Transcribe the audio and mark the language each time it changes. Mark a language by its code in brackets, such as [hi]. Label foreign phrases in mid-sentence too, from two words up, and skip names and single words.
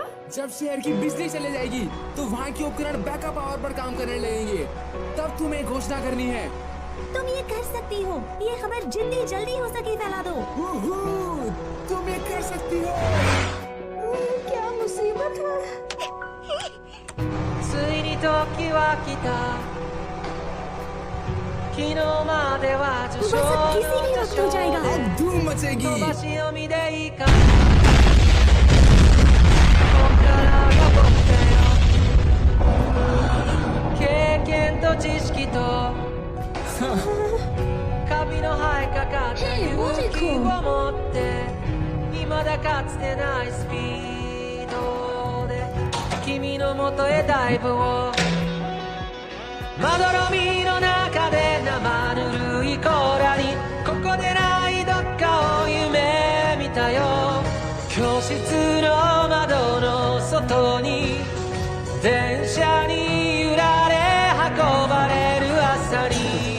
[hi] जब शहर की बिजली चले जाएगी तो वहाँ के उपकरण [en] backup power [hi] पर काम करने लगेंगे, तब तुम्हें घोषणा करनी है। तुम ये कर सकती हो, ये खबर जितनी जल्दी हो सके फैला दो। तुम ये कर सकती हो। क्या मुसीबत है। [ja] ついに時は来た昨日までは受賞の歌唱で [hi] धूम मचेगी। [ja] 飛ばし読みでいいかこっからが僕だよ経験と知識とカビの生えかかった勇気を持って未だかつてないスピードで君のもとへダイブをまどろみの中で生ぬるい甲羅にここでないどっかを夢見たよ教室の窓の外に電車に揺られ運ばれる朝に